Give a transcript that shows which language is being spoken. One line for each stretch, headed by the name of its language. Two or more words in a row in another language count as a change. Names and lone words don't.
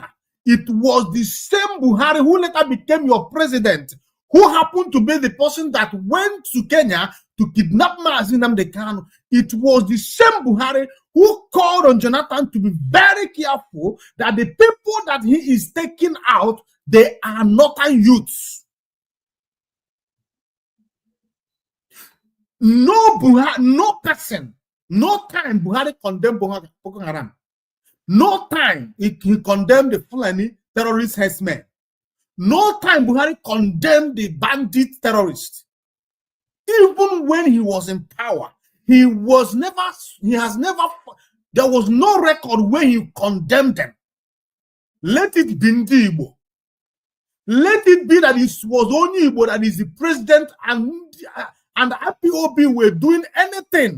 English: It was the same Buhari who later became your president, who happened to be the person that went to Kenya to kidnap Mazi Nnamdi Kanu. It was the same Buhari who called on Jonathan to be very careful that the people that he is taking out, they are northern youths. No Buhari, no person, no time Buhari condemned Boko Haram. No time he condemned the Fulani terrorist herdsmen. No time Buhari condemned the bandit terrorists. Even when he was in power, there was no record where he condemned them. Let it be Ndi Igbo. Let it be that it was only Igbo that is the president and IPOB were doing anything.